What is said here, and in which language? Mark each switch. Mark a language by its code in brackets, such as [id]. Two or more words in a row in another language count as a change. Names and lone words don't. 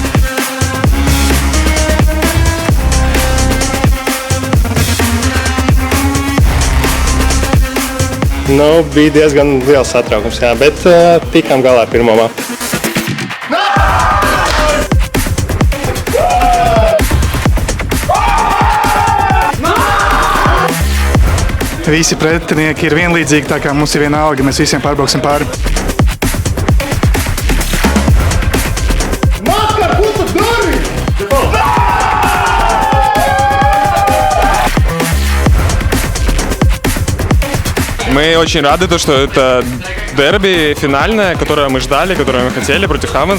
[lv] Nu, bija diezgan liels satraukums, jā, bet tikām galā ar pirmo mapu. Visi pretinieki ir vienlīdzīgi, tā kā mums ir viena alga, mēs visiem pārbrauksim pāri. [ru] Мы очень рады, что это дерби финальное, которое мы ждали, которое мы хотели против Heavens.